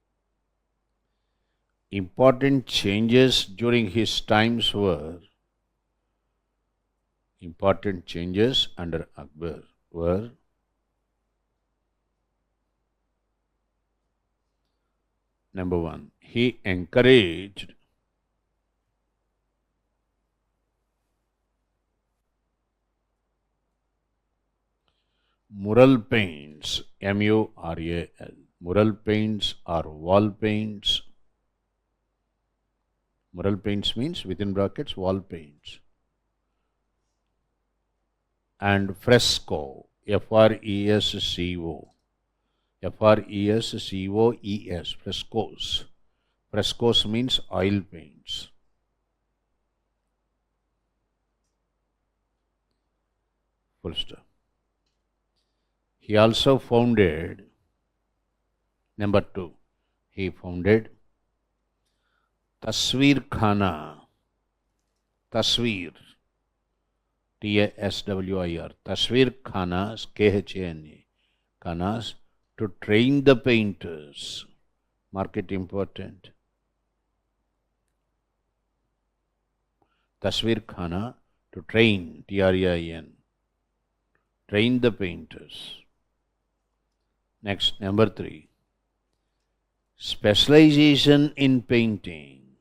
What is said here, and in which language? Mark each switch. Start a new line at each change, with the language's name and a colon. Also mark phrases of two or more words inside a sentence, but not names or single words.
English: Important changes during his times were under Akbar were number one, he encouraged mural paints, M-U-R-A-L. Mural paints or wall paints Mural paints means within brackets wall paints. And fresco, F-R-E-S-C-O, F-R-E-S-C-O-E-S, frescoes. Frescoes means oil paints. Full stop. He also founded, number 2, he founded Tasveer Khana, Tasveer, T-A-S-W-I-R, Tasveer Khanas, K-H-A-N-A, Khanas, to train the painters. Mark it important. Tasveer Khana, to train, T-R-E-I-N, train the painters. Next, number 3, specialization in painting.